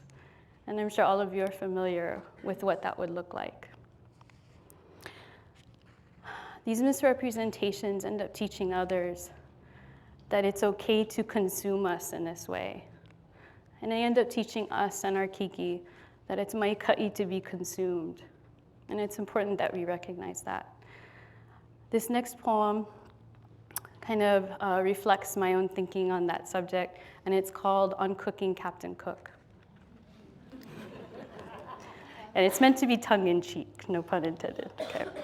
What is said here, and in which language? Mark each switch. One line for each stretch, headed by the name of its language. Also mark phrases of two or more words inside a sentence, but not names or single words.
English: And I'm sure all of you are familiar with what that would look like. These misrepresentations end up teaching others that it's okay to consume us in this way. And they end up teaching us and our kiki that it's mai kaʻi to be consumed. And it's important that we recognize that. This next poem kind of reflects my own thinking on that subject, and it's called On Cooking Captain Cook. And it's meant to be tongue-in-cheek, no pun intended, okay.